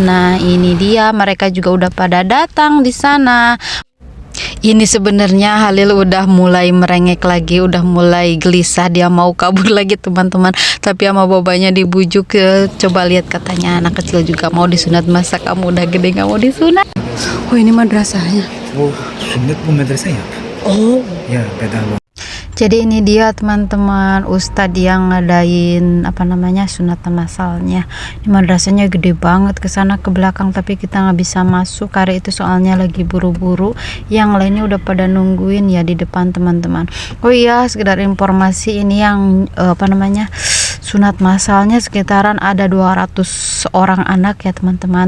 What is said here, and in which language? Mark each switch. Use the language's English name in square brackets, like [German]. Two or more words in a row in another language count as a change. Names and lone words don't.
[Indonesian] Nah ini dia, mereka juga udah pada datang di sana. Ini sebenarnya Halil udah mulai merengek lagi, udah mulai gelisah, dia mau kabur lagi teman-teman. Tapi sama babanya dibujuk ke, coba lihat katanya anak kecil juga mau disunat, masa kamu udah gede nggak mau disunat? Oh ini madrasahnya. [Turkish] Bu sünnet bu medrese yap. Oh. Ya bedava. [Indonesian] Jadi ini dia teman-teman, ustadz yang ngadain sunatan massalnya. Ini madrasahnya gede banget, ke sana ke belakang, tapi kita nggak bisa masuk hari itu soalnya lagi buru-buru. Yang lainnya udah pada nungguin ya di depan teman-teman. Oh iya, sekedar informasi, ini yang sunat massalnya sekitaran ada 200 orang anak ya teman-teman.